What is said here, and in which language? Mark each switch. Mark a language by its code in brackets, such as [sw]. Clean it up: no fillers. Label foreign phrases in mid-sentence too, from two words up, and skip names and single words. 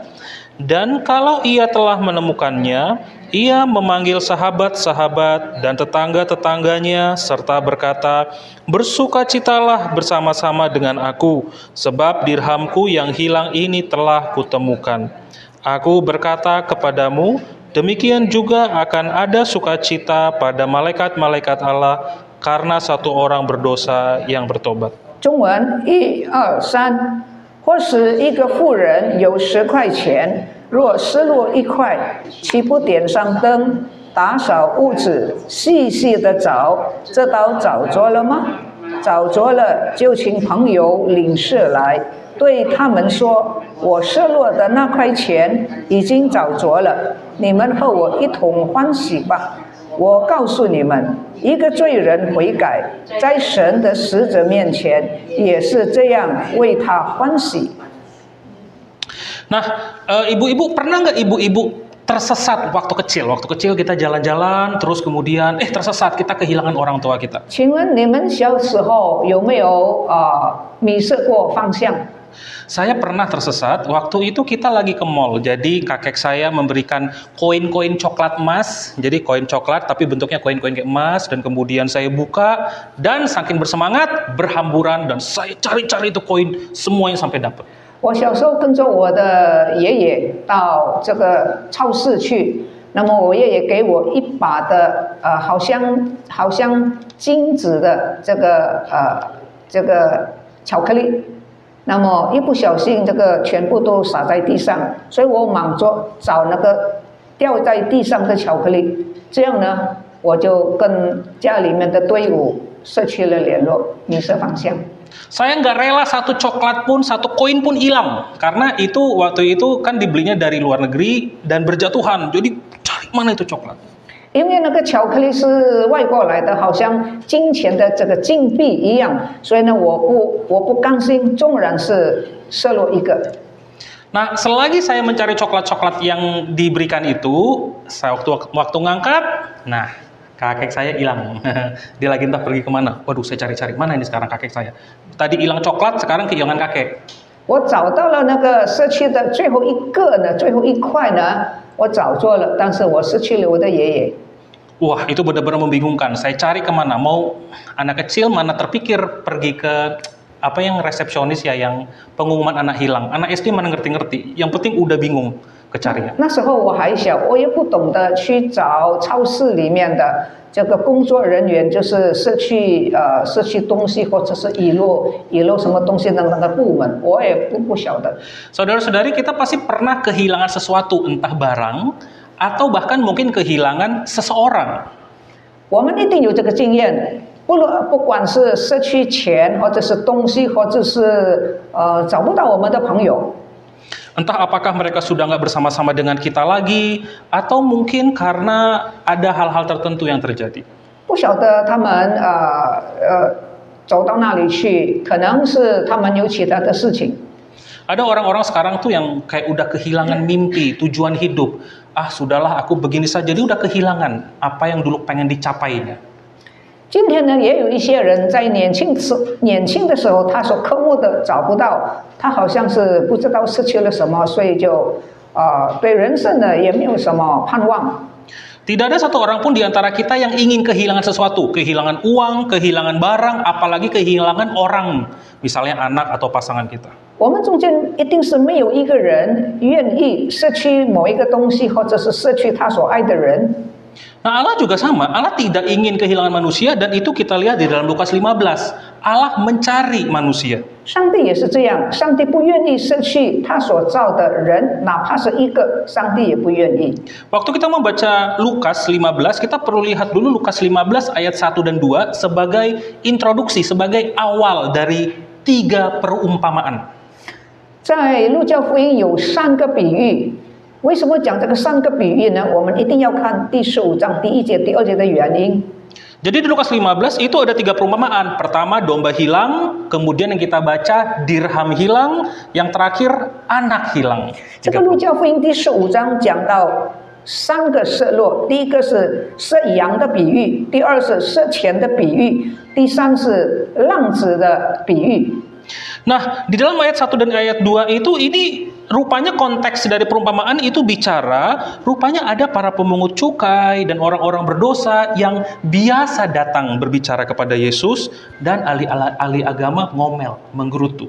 [id] Dan kalau ia telah menemukannya, ia memanggil sahabat-sahabat dan tetangga-tetangganya serta berkata, "Bersukacitalah bersama-sama dengan aku, sebab dirhamku yang hilang ini telah kutemukan. Aku berkata kepadamu, demikian juga akan ada sukacita pada malaikat-malaikat Allah karena satu orang berdosa yang bertobat." [zh] 中文1、2、3，或是一个妇人有10块钱，若失落1块，岂不点上灯，打扫屋子，细细的找，这倒找着了吗？找着了，就请朋友领事来，对他们说：“我失落的那块钱已经找着了，你们和我一同欢喜吧。” 我告诉你们，一个罪人悔改，在神的使者面前也是这样为他欢喜。 [id] Nah, ibu-ibu, pernah nggak ibu-ibu tersesat waktu kecil? Waktu kecil kita jalan-jalan, terus kemudian tersesat, kita kehilangan orang tua kita. [zh] 请问你们小时候有没有迷失过方向？ [id] Saya pernah tersesat, waktu itu kita lagi ke mall, jadi kakek saya memberikan koin-koin coklat emas, jadi koin coklat tapi bentuknya koin-koin kayak emas, dan kemudian saya buka, dan saking bersemangat, berhamburan, dan saya cari-cari itu koin, semuanya sampai dapat. [zh] 我小时候跟着我的爷爷到这个超市去，那么我爷爷给我一把的好像金子的这个巧克力。那么一不小心，这个全部都洒在地上，所以我忙着找那个掉在地上的巧克力。这样呢，我就跟家里面的队伍失去了联络，迷失方向。 [id] Saya nggak rela satu coklat pun, satu koin pun hilang. Karena itu waktu itu kan dibelinya dari luar negeri dan berjatuhan. Jadi cari mana itu coklat. [zh] 因为那个巧克力是外国来的，好像金钱的这个金币一样，所以呢，我不甘心，纵然是失落一个。 [id] Nah, selagi saya mencari coklat-coklat yang diberikan itu, saya waktu ngangkat, nah kakek saya hilang. Dia lagi entah pergi kemana. Waduh, saya cari-cari mana ini sekarang kakek saya. Tadi hilang coklat, sekarang kehilangan kakek. [zh] 我找到了那个失去的最后一个呢，最后一块呢，我找错了，但是我失去了我的爷爷。 [id] Wah, itu benar-benar membingungkan. Saya cari kemana? Mau anak kecil mana terpikir pergi ke apa yang resepsionis ya, yang pengumuman anak hilang. Anak SD mana ngerti-ngerti. Yang penting udah bingung kecarinya. [zh] 那时候我还小，我也不懂得去找超市里面的这个工作人员，就是失去东西或者是遗漏什么东西的那个部门，我也不晓得。 [id] Saudara-saudari, kita pasti pernah kehilangan sesuatu, entah barang atau bahkan mungkin kehilangan seseorang. [zh] 我们一定有这个经验，不管是失去钱，或者是东西，或者是找不到我们的朋友。 [id] Entah apakah mereka sudah nggak bersama-sama dengan kita lagi, atau mungkin karena ada hal-hal tertentu yang terjadi. [zh] 不晓得他们走到哪里去，可能是他们有其他的事情。 [id] Ada orang-orang sekarang tuh yang kayak udah kehilangan mimpi, tujuan hidup. Ah, sudahlah aku begini saja, dia udah kehilangan apa yang dulu pengen dicapainya. [zh] 今天呢，也有一些人在年轻的时候，他所渴慕的找不到，他好像是不知道失去了什么，所以就对人生呢也没有什么盼望。 [id] Tidak ada satu orang pun di antara kita yang ingin kehilangan sesuatu, kehilangan uang, kehilangan barang, apalagi kehilangan orang, misalnya anak atau pasangan kita. [zh] 我们中间一定是没有一个人愿意失去某一个东西，或者是失去他所爱的人。 [id] Nah, Allah juga sama. Allah tidak ingin kehilangan manusia, dan itu kita lihat di dalam Lukas 15. Allah mencari manusia. [zh] 上帝也是这样，上帝不愿意失去他所造的人，哪怕是一个，上帝也不愿意。 [id] Waktu kita membaca Lukas 15, kita perlu lihat dulu Lukas 15 ayat 1 dan 2 sebagai introduksi, sebagai awal dari 3 perumpamaan. [zh] 在路加福音有3个比喻，为什么讲这个3个比喻呢？我们一定要看第15章第1节、第2节的原因。 [id] Jadi di Lukas 15 itu ada 3 perumpamaan. Pertama domba hilang, kemudian yang kita baca dirham hilang, yang terakhir anak hilang. [zh] 这个路加福音第15章讲到3个失落，第一个是失羊的比喻，第二是失钱的比喻，第三是浪子的比喻。 [id] Nah, di dalam ayat 1 dan ayat 2 itu ini rupanya konteks dari perumpamaan itu bicara, rupanya ada para pemungut cukai dan orang-orang berdosa yang biasa datang berbicara kepada Yesus, dan ahli agama ngomel, menggerutu.